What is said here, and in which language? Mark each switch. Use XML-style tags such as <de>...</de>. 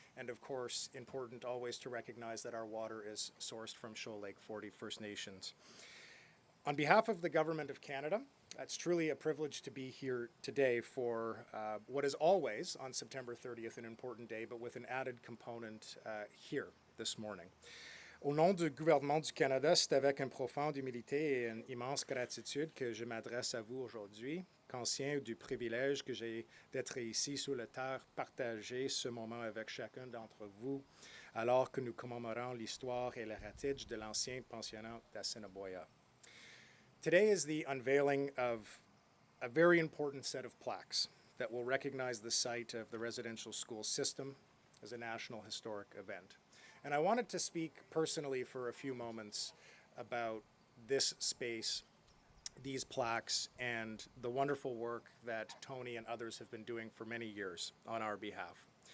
<en>And of course, important always to recognize that our water is sourced from Shoal Lake 40 First Nations. On behalf of the Government of Canada, it's truly a privilege to be here today for what is always on September 30th an important day, but with an added component here this morning.</en> <fr>Au nom du gouvernement du Canada, c'est avec une profonde humilité et une immense gratitude que je m'adresse à vous aujourd'hui, conscient du privilège que j'ai d'être ici sur la terre, partager ce moment avec chacun d'entre vous, alors que nous commémorons l'histoire et l'héritage de l'ancien pensionnat d'Assiniboia.</fr> <en>Today is the unveiling of a very important set of plaques that will recognize the site of the residential school system as a national historic event. And I wanted to speak personally for a few moments about this space, these plaques, and the wonderful work that Tony and others have been doing for many years on our behalf.</en>